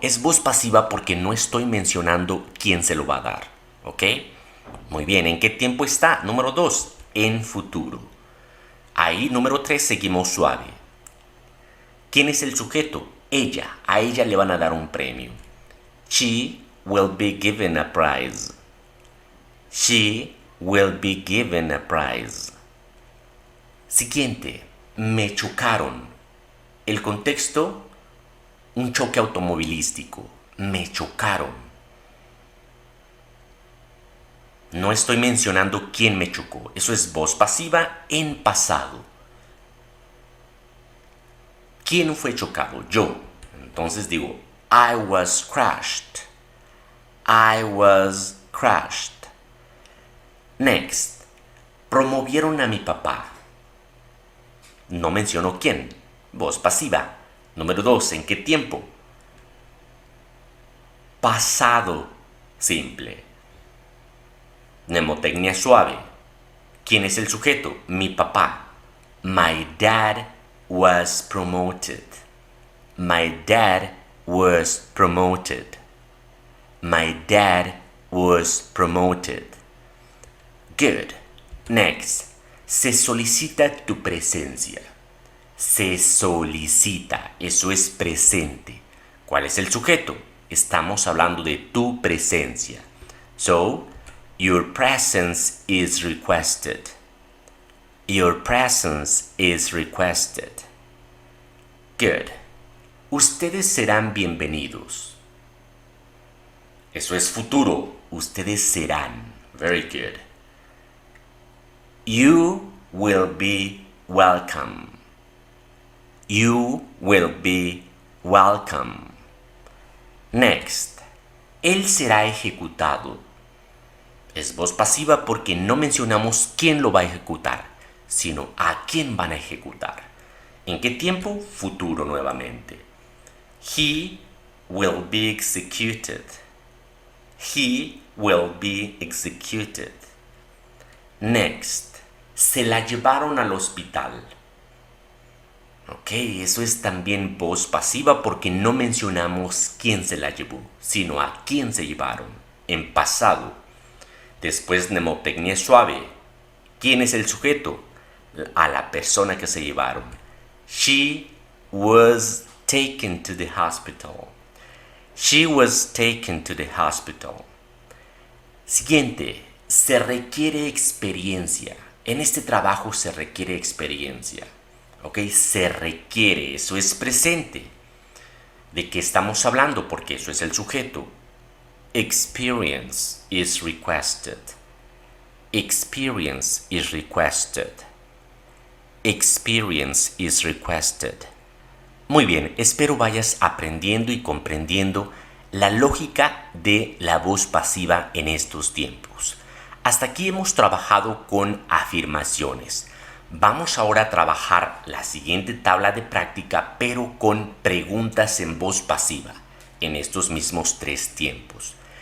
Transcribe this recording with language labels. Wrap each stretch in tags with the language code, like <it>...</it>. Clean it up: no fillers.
<es>Es voz pasiva porque no estoy mencionando quién se lo va a dar. ¿Ok? Muy bien. ¿En qué tiempo está? Número 2. En futuro. Ahí, número 3, seguimos suave. ¿Quién es el sujeto? Ella. A ella le van a dar un premio.</es> <en>She will be given a prize. She will be given a prize.</en> <es>Siguiente. Me chocaron. El contexto, un choque automovilístico. Me chocaron. No estoy mencionando quién me chocó. Eso es voz pasiva en pasado. ¿Quién fue chocado? Yo. Entonces digo,</es> <en>I was crashed. I was crashed. Next.</en> <es>Promovieron a mi papá. No menciono quién. Voz pasiva. Número 2. ¿En qué tiempo? Pasado simple. Mnemotecnia suave. ¿Quién es el sujeto? Mi papá.</es> <en>My dad was promoted. My dad was promoted. My dad was promoted. Good. Next.</en> <es>Se solicita tu presencia. Se solicita. Eso es presente. ¿Cuál es el sujeto? Estamos hablando de tu presencia.</es> <en>So, your presence is requested. Your presence is requested. Good.</en> <es>Ustedes serán bienvenidos. Eso es futuro. Ustedes serán.</es> <en>Very good. You will be welcome. You will be welcome. Next.</en> <es>Él será ejecutado. Es voz pasiva porque no mencionamos quién lo va a ejecutar, sino a quién van a ejecutar. ¿En qué tiempo? Futuro nuevamente. He</es> <en>will be executed. He will be executed.</en> <es>Next, se la llevaron al hospital. Ok, eso es también voz pasiva porque no mencionamos quién se la llevó, sino a quién se llevaron, en pasado. Después, mnemotecnia suave. ¿Quién es el sujeto? A la persona que se llevaron.</es> <en>She was taken to the hospital. She was taken to the hospital.</en> <es>Siguiente, se requiere experiencia. En este trabajo se requiere experiencia. ¿Ok? Se requiere, eso es presente. ¿De qué estamos hablando? Porque eso es el sujeto.</es> <en>Experience is requested. Experience is requested. Experience is requested.</en> <es>Muy bien, espero vayas aprendiendo y comprendiendo la lógica de la voz pasiva en estos tiempos. Hasta aquí hemos trabajado con afirmaciones. Vamos ahora a trabajar la siguiente tabla de práctica, pero con preguntas en voz pasiva, en estos mismos 3 tiempos.</es>